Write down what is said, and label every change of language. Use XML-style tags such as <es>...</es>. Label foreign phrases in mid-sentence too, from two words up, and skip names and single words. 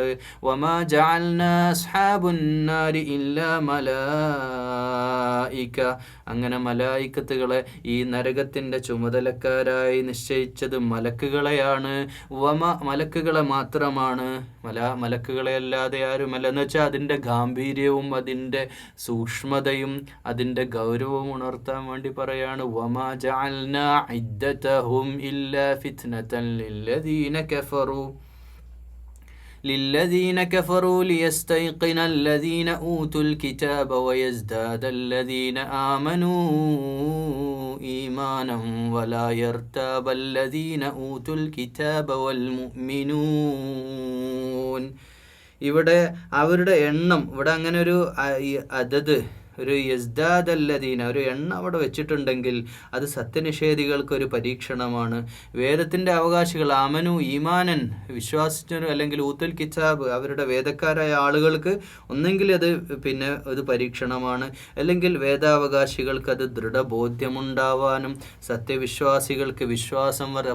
<ar>وما جعلنا أصحاب النار إلا ملائكة,</ar> <ml>അങ്ങനെ മലായിക്കത്തുകളെ ഈ നരകത്തിൻ്റെ ചുമതലക്കാരായി നിശ്ചയിച്ചത് മലക്കുകളെയാണ്. മലക്കുകളെ മാത്രമാണ്, മലക്കുകളെ അല്ലാതെ ആരുമല്ല. എന്ന് വെച്ചാൽ അതിൻ്റെ ഗാംഭീര്യവും അതിൻ്റെ സൂക്ഷ്മതയും അതിൻ്റെ ഗൗരവവും ഉണർത്താൻ വേണ്ടി പറയാണ്.</ml> <ar>وما جعلنا عدتهم إلا فتنة للذين كفروا ليستيقن الذين أوتوا الكتاب ويزداد الذين آمنوا إيمانا ولا يرتاب الذين أوتوا الكتاب والمؤمنون.</ar> <ml>ഇവിടെ അവരുടെ എണ്ണം, ഇവിടെ അങ്ങനെ ഒരു അതത്, ഒരു യസ്ദാദല്ലദീന, ഒരു എണ്ണം അവിടെ വെച്ചിട്ടുണ്ടെങ്കിൽ അത് സത്യനിഷേധികൾക്കൊരു പരീക്ഷണമാണ്. വേദത്തിൻ്റെ അവകാശികൾ</ml> <ar>آمنوا إيمانا,</ar> <ml>വിശ്വാസിച്ചവർ, അല്ലെങ്കിൽ</ml> <ar>أوتوا الكتاب</ar> <ml>അവരുടെ വേദക്കാരായ ആളുകൾക്ക് ഒന്നെങ്കിൽ അത് പിന്നെ ഒരു പരീക്ഷണമാണ്, അല്ലെങ്കിൽ വേദാവകാശികൾക്ക് അത് ദൃഢബോധ്യമുണ്ടാവാനും സത്യവിശ്വാസികൾക്ക് വിശ്വാസം വരെ.</ml>